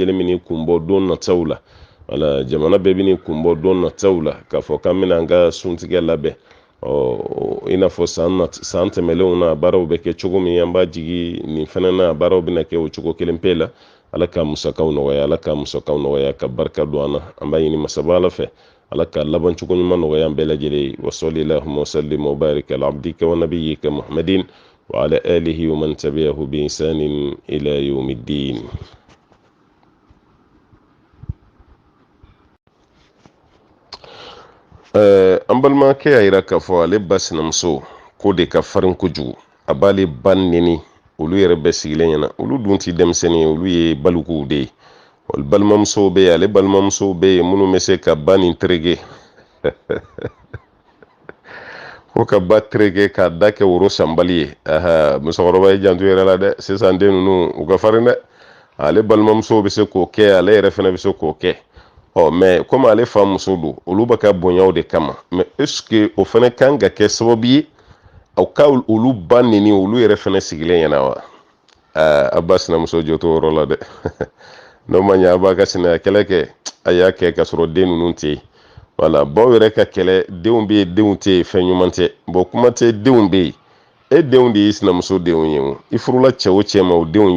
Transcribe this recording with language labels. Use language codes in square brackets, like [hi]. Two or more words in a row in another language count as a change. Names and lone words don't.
[bm] min kun bɔ don nataw la wala jamana bɛɛ bɛ ni kunbɔ don nataw la k'a fɔ k'an bɛna an ka suntigɛ labɛn i n'a fɔ san tɛmɛlenw na baaraw bɛ kɛ cogo min an b'a jigi nin fana na baaraw bɛna kɛ o cogo kelen pe la ala ka musakaw nɔgɔya ka barika don an na an b'a ɲini masaba ala fɛ ala ka laban cogo ɲuman nɔgɔya an bɛɛ lajɛlen [ar] وصلى الله وسلم وبارك على عبدك ونبيك محمد وعلى آله ومن تبعه بإحسان إلى يوم الدين. [bm] An balimakɛ y'a yira k'a fɔ ale ba sinamuso ko de ka farin kojugu a b'ale ba neni olu yɛrɛ bɛɛ sigilen ɲɛna olu dun ti denmisɛnnin olu ye balikuw de ye balimamusow bɛ yen ale balimamusow bɛ yen minnu bɛ se ka ba nin terege ko ka ba terege k'a da kɛ woro sanbali ye musokɔrɔba ye janto yɛrɛ la dɛ sisan den ninnu u ka farin dɛ ale balimamusow bɛ se k'o kɛ ale yɛrɛ fana bɛ se k'o kɛ [fr] mais comme [bm] ale fa muso don olu bɛ ka bonyaw de kama [fr] mais est-ce que [bm] o fana kan ka kɛ sababu ye aw ka olu ba nini olu yɛrɛ fana sigilen ɲɛna wa a ba sinamuso jɔ to yɔrɔ la dɛ n'o ma ɲɛ a b'a ka sinaya kɛlɛ kɛ a y'a kɛ ka sɔrɔ den ninnu tɛ yen wala baw yɛrɛ ka kɛlɛ denw bɛ yen denw tɛ yen fɛn ɲuman tɛ bon kuma tɛ denw bɛ yen e denw de y'i sinamuso denw ye o i furula cɛ o cɛ ma o denw